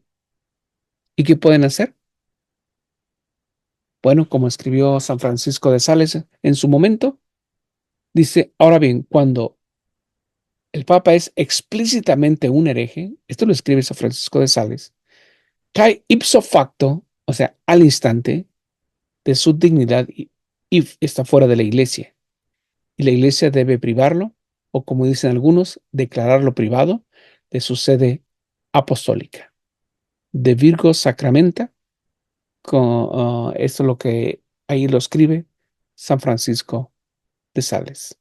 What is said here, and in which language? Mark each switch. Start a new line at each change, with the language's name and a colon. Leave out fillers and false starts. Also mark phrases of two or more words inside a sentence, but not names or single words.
Spanish: ¿Y qué pueden hacer? Bueno, como escribió San Francisco de Sales en su momento, dice, ahora bien, cuando el Papa es explícitamente un hereje, esto lo escribe San Francisco de Sales, cae
Latin: ipso facto,
Spanish: o sea, al instante, de su dignidad y está fuera de la iglesia. Y la iglesia debe privarlo, o como dicen algunos, declararlo privado de su sede apostólica. De Virgo Sacramenta, esto es lo que ahí lo escribe San Francisco de Sales.